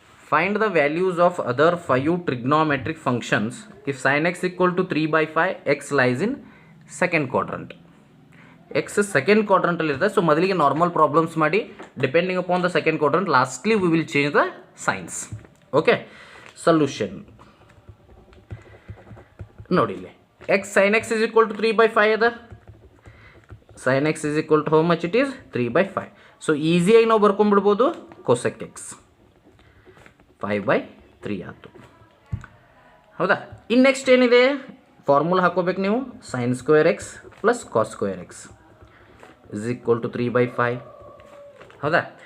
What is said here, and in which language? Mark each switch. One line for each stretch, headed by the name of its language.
English: Find the values of other 5 trigonometric functions if sin x equal to 3 by 5, x lies in second quadrant. X second quadrant
Kannada: ಅಲ್ಲಿ ಇರುತ್ತೆ. So ಮೊದಲಿಗೆ
English: Normal problems ಮಾಡಿ depending upon the second quadrant lastly we will change the signs. Okay. Solution
Kannada: ನೋಡಿ ಇಲ್ಲಿ
English: x sin x is equal to 3 by 5 ಅದ. sin x is equal to how much it is 3 by 5.
Kannada: So ಈಸಿಯಾಗಿ ನಾವು ಬರ್ಕೊಂಡ್ಬಿಡ್ಬೋದು cosec X 5 by 3 ಆಯಿತು. ಹೌದಾ. ಇನ್ನು next ಏನಿದೆ formula ಹಾಕೋಬೇಕು ನೀವು.
English: Sine square x plus cos square x is equal to 3 by 5.
Kannada: ಹೌದಾ.